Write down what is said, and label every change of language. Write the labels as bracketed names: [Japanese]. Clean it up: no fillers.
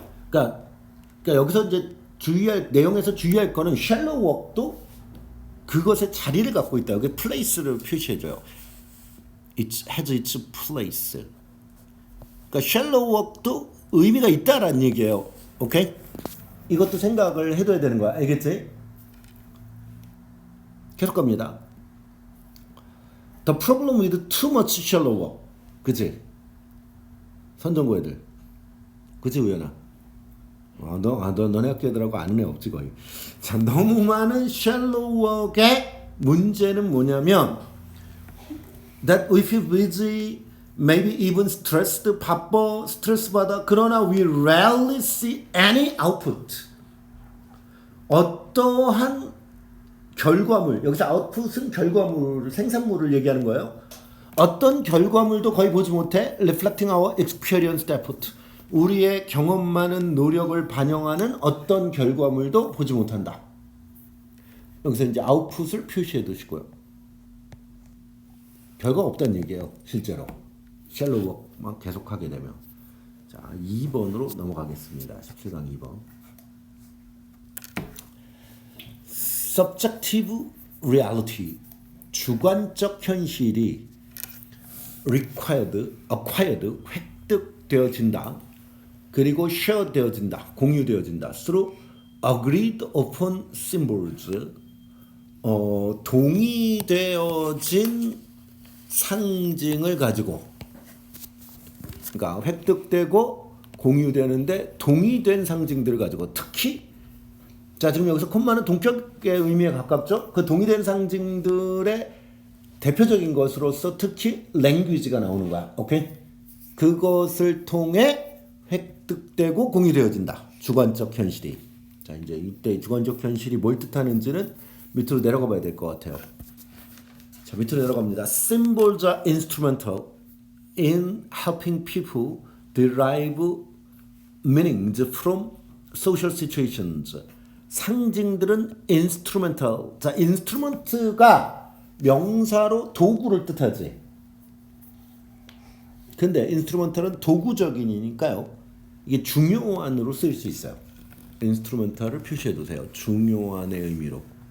[Korean] 그러니까 여기서 이제 내용에서 주의할 거는 샬로우 워크도 그것의 자리를 갖고 있다. 그 place를 표시해줘요. [English] It has its place. [Korean] 그러니까 샬로우 워크도 의미가 있다라는 얘기예요. 오케이? 이것도 생각을 해둬야 되는 거야. 알겠지? 계속 갑니다. [English] The problem with too much shallow work. [Korean] 그치? 선정고 애들. 그치, 우연아? 너네 학교 애들하고 아는 애 없지 거의. 자, 너무 많은 shallow work의 문제는 뭐냐면 [English] that we feel busy, maybe even stressed, [Korean] 바빠, 스트레스 받아. 그러나 [English] we rarely see any output. [Korean] 어떠한 결과물, 여기서 output은 결과물, 생산물을 얘기하는 거예요. 어떤 결과물도 거의 보지 못해. [English] reflecting our experienced effort. [Korean] 우리의 경험 많은 노력을 반영하는 어떤 결과물도 보지 못한다. 여기서 이제 아웃풋을 표시해 두시고요. 결과가 없다는 얘기예요. 실제로. 샬로우 워크만 계속하게 되면. 자, 2번으로 넘어가겠습니다. 17강 2번. [English] Subjective reality. [Korean] 주관적 현실이 acquired, 획득되어진다. 그리고 share 되어진다. 공유되어진다. [English] through agreed upon symbols. [Korean] 동의되어진 상징을 가지고. 그러니까 획득되고 공유되는데 동의된 상징들을 가지고 특히 자 지금 여기서 콤마는 동격의 의미에 가깝죠. 그 동의된 상징들의 대표적인 것으로서 특히 language가 나오는 거야. 오케이? 그것을 통해 획득되고 공유되어진다. 주관적 현실이. 자, 이제 이때 주관적 현실이 뭘 뜻하는지는 밑으로 내려가 봐야 될 것 같아요. 자, 밑으로 내려갑니다. [English] Symbols are instrumental in helping people derive meanings from social situations. [Korean] 상징들은 instrumental. 자, instrument가 명사로 도구를 뜻하지. 근데 instrumental은 도구적인이니까요. 이게 중요한으로 쓰일 수 있어요. instrumental을 표시해 두세요. 중요한의 의미로.